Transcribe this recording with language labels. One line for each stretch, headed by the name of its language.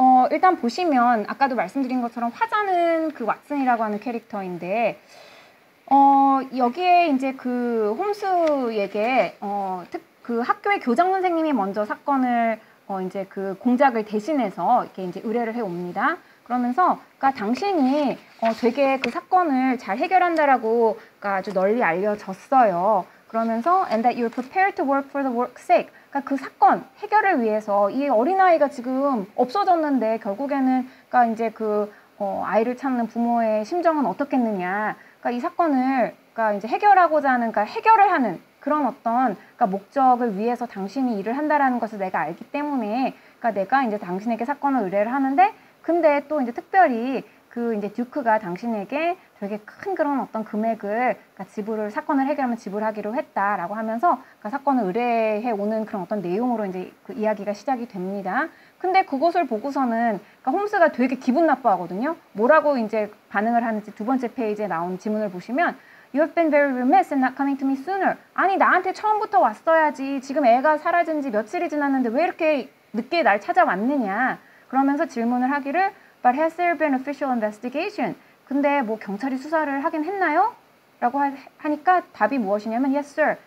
Korean: 일단 보시면 아까도 말씀드린 것처럼 화자는 그 왓슨이라고 하는 캐릭터인데 여기에 이제 그 홈스에게 그 학교의 교장 선생님이 먼저 사건을 이제 그 공작을 대신해서 이렇게 이제 의뢰를 해 옵니다. 그러면서 그러니까 당신이 되게 그 사건을 잘 해결한다라고 그러니까 아주 널리 알려졌어요.
English: 그러면서 and that you're prepared to work for the work's sake.
Korean: 그러니까 그 사건 해결을 위해서 이 어린아이가 지금 없어졌는데 결국에는 그러니까 이제 아이를 찾는 부모의 심정은 어떻겠느냐. 그러니까 이 사건을 그러니까 이제 해결하고자 하는 그러니까 해결을 하는 그런 어떤 그러니까 목적을 위해서 당신이 일을 한다라는 것을 내가 알기 때문에 그러니까 내가 이제 당신에게 사건을 의뢰를 하는데 근데 또 이제 특별히 이제 듀크가 당신에게 되게 큰 그런 어떤 금액을 그러니까 사건을 해결하면 지불하기로 했다라고 하면서 그러니까 사건을 의뢰해 오는 그런 어떤 내용으로 이제 그 이야기가 시작이 됩니다. 근데 그것을 보고서는 그러니까 홈스가 되게 기분 나빠하거든요. 뭐라고 이제 반응을 하는지 두 번째 페이지에 나온 지문을 보시면
English: You have been very remiss in not coming to me sooner.
Korean: 아니 나한테 처음부터 왔어야지. 지금 애가 사라진 지 며칠이 지났는데 왜 이렇게 늦게 날 찾아왔느냐. 그러면서 질문을 하기를
English: But has there been official investigation?
Korean: 근데 뭐 경찰이 수사를 하긴 했나요? 라고 하니까 답이 무엇이냐면
English: Yes, sir.